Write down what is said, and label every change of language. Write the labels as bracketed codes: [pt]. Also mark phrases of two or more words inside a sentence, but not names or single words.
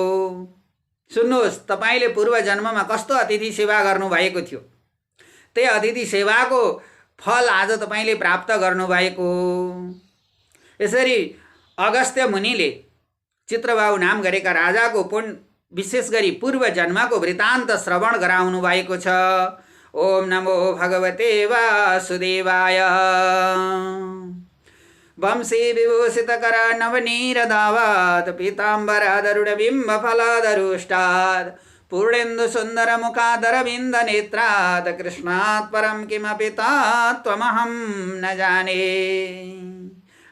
[ne] सुन्नुहोस्, तपाईँले पूर्व जन्ममा कस्तो अतिथि सेवा गर्नुभएको थियो, त्यही अतिथि सेवाको फल आज तपाईँले प्राप्त गर्नुभएको। यसरी अगस्त्य मुनिले चित्रबाहु नाम गरेका राजाको विशेष गरी पूर्व जन्मको वृत्तान्त श्रवण गराउनु भएको छ। [sa] ओम नमो भगवते वासुदेवाय। वंशी विभूषितकर नवनीरदावात् पीताम्बरादरुडबिम्ब फलादरुष्टात् पूर्णेन्दु सुन्दर मुखादरविन्द नेत्रात् कृष्णात् परं किमपि तत्त्वमहं न जाने।